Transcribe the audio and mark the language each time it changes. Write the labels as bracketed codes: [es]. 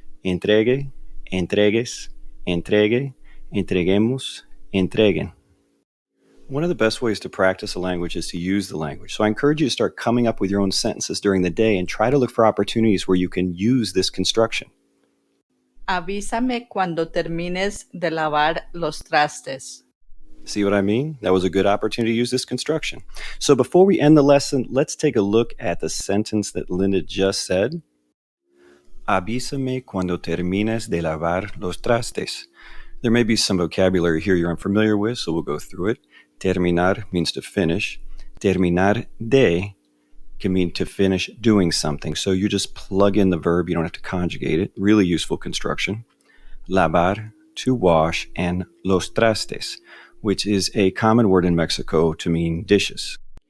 [es] Entregue, entregues, entregue, entreguemos, entreguen. [en] One of the best ways to practice a language is to use the language. So I encourage you to start coming up with your own sentences during the day and try to look for opportunities where you can use this construction. [es] Avísame cuando termines de lavar los trastes. [en] See what I mean? That was a good opportunity to use this construction. So before we end the lesson, let's take a look at the sentence that Linda just said. [es] Avísame cuando termines de lavar los trastes. [en] There may be some vocabulary here you're unfamiliar with, so we'll go through it. Terminar means to finish. Terminar de can mean to finish doing something. So you just plug in the verb. You don't have to conjugate it. Really useful construction. Lavar, to wash, and los trastes, which is a common word in Mexico to mean dishes.